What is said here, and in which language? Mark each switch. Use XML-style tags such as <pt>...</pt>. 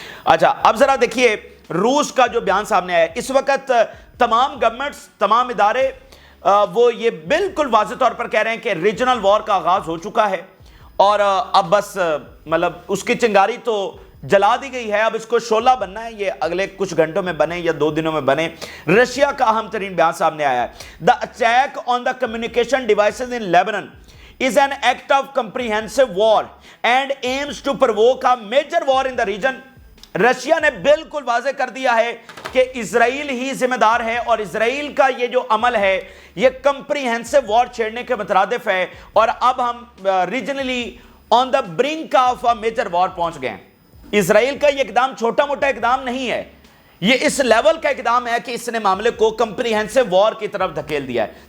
<hi>अच्छा, अब जरा देखिए रूस का जो बयान सामने आया। इस वक्त तमाम गवर्नमेंट्स, तमाम इदारे वो ये बिल्कुल वाज़ेह तौर पर कह रहे हैं कि रीजनल वॉर का आगाज हो चुका है और अब बस मतलब उसकी चिंगारी तो जला दी गई है, अब इसको शोला बनना है, ये अगले कुछ घंटों में बने या 2 दिनों में बने। रशिया का अहम तरीन बयान सामने आया है।</hi> <en>The attack on the communication devices in Lebanon is an act of comprehensive war and aims to provoke a major war in the region।</en> <hi>Russia ने बिल्कुल वाज़ेह कर दिया है कि इजराइल ही जिम्मेदार है और इजराइल का ये जो अमल है ये कंप्रीहेंसिव वॉर छेड़ने के मुतरादिफ है और अब हम</hi> <en>regionally on the brink of a major war</en> <hi>पहुंच गए हैं। इजराइल का ये इकदाम छोटा मोटा इकदाम नहीं है, ये इस लेवल का इकदाम है कि इसने मामले को कंप्रीहेंसिव वॉर की तरफ धकेल दिया है।</hi>